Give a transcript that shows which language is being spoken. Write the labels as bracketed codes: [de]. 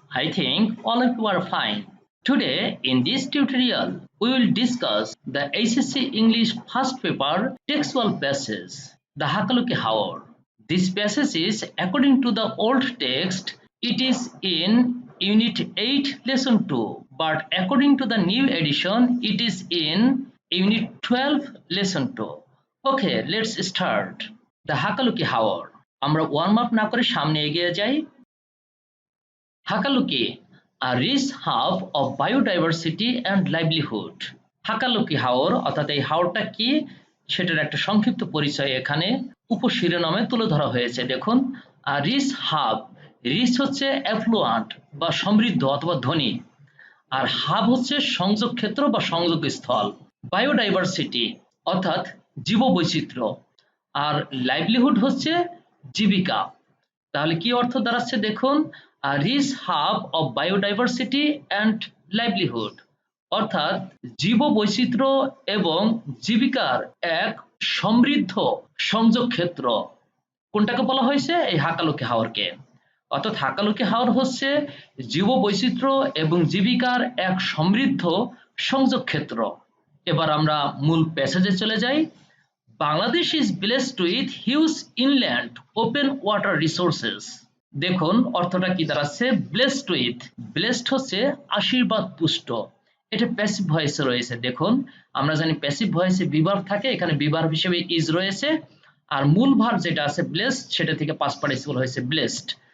[en] I think all of you are fine. Today, in this tutorial, we will discuss the HSC English first paper textual passage, the Hakaluki Haor. This passage is, according to the old text, it is in Unit 8, Lesson 2, but according to the new edition, it is in Unit 12, Lesson 2. Okay, let's start. The Hakaluki Haor. [bn] আমরা warm up না করে সামনে এগিয়ে যাই। [en] Hakaluki a rich hub of biodiversity and livelihood। [bn] Hakaluki হাওর অর্থাৎ এই হাওরটা কি সেটার একটা সংক্ষিপ্ত পরিচয় এখানে উপশিরোনামে তুলে ধরা হয়েছে। দেখুন, রিচ হাব, রিচ হচ্ছে অ্যাফ্লুয়ান্ট বা সমৃদ্ধ অথবা ধনী, আর হাব হচ্ছে সংযোগ ক্ষেত্র বা সংযোগ স্থল। বায়োডাইভার্সিটি অর্থাৎ জীববৈচিত্র্য, আর লাইভলিহুড হচ্ছে জীবিকা। তাহলে কি অর্থ দাঁড়াচ্ছে দেখুন, [en] rich hub of biodiversity and livelihood [bn] অর্থাৎ জীববৈচিত্র্য এবং জীবিকার এক সমৃদ্ধ সংযোগ ক্ষেত্র। কোনটাকে বলা হয়েছে? এই হাকালুকি হাওরকে। অর্থাৎ হাকালুকি হাওর হচ্ছে জীববৈচিত্র্য এবং জীবিকার এক সমৃদ্ধ সংযোগ ক্ষেত্র। এবার আমরা মূল প্যাসেজে চলে যাই। [en] Bangladesh is blessed with huge inland open water resources। [bn] দেখুন অর্থটা কি দাঁড়াচ্ছে, [en] blessed with, [bn] blessed হচ্ছে আশীর্বাদ পুষ্ট, এটা প্যাসিভ ভয়েসে রয়েছে। দেখুন আমরা জানি প্যাসিভ ভয়েসে বিভার্ব থাকে, এখানে বিভার্ব হিসেবে ইজ রয়েছে, আর মূল ভার্ব যেটা আছে blessed সেটা থেকে পাস্ট পার্টিসিপল হয়েছে blessed।